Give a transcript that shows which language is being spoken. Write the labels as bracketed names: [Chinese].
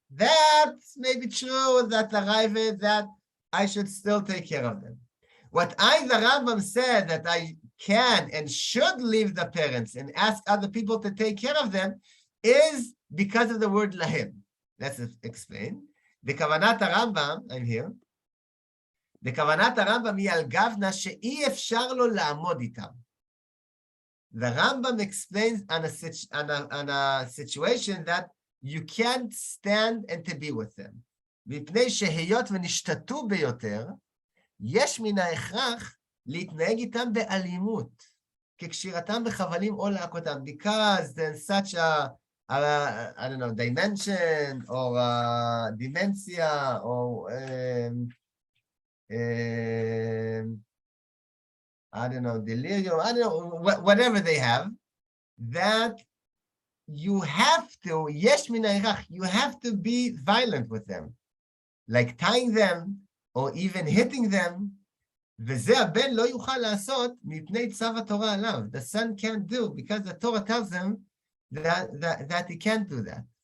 [English] That's maybe true that the Ravid, that I should still take care of them. What the Rambam said that I can and should leave the parents and ask other people to take care of them is because of the word lahem. Let's explain. The kavanat Rambam, I'm here. The kavanat Rambam [Hebrew] היא על גוונה שאי אפשר לו לעמוד איתם. [English] The Rambam explains on a situation that you can't stand and to be with them. [Hebrew] מפני שהיות ונשתתו ביותר, יש מן ההכרח להתנהג איתם באלימות, כקשירתם בחבלים או להכותם, [English] because there's such a I don't know, dimension or dementia or I don't know, delirium, I don't know, whatever they have, that you have to, [Hebrew] yesh min ha'irach, [English] you have to be violent with them, like tying them or even hitting them. [Hebrew] וזה הבן לא יוכל לעשות מפני צו התורה עליו. [English] The son can't do, because the Torah tells him that he can't do that.